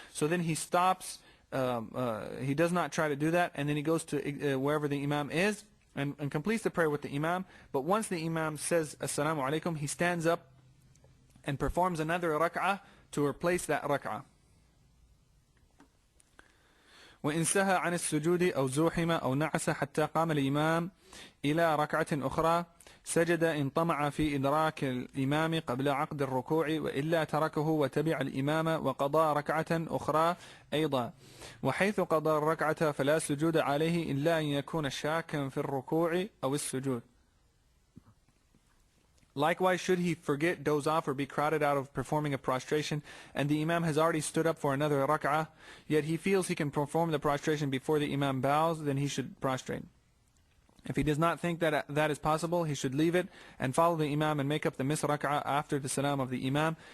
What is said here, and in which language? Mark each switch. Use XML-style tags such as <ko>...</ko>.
<en>So then he stops, he does not try to do that, and then he goes to wherever the imam is and completes the prayer with the imam. But once the imam says assalamu alaikum, he stands up and performs another rak'ah to replace that rak'ah.</en> <ar>وإن سهى عن السجود أو زوحم أو نعس حتى قام الإمام إلى ركعة أخرى سجد إن طمع في إدراك الإمام قبل عقد الركوع، وإلا تركه وتبع الإمام وقضى ركعة أخرى أيضا. وحيث قضى الركعة فلا سجود عليه إلا أن يكون شاكا في الركوع أو السجود.</ar> <en>Likewise, should he forget, doze off, or be crowded out of performing a prostration, and the imam has already stood up for another rak'ah, yet he feels he can perform the prostration before the imam bows, then he should prostrate. If he does not think that that is possible, he should leave it and follow the imam and make up the missed rak'ah after the salam of the imam.</en>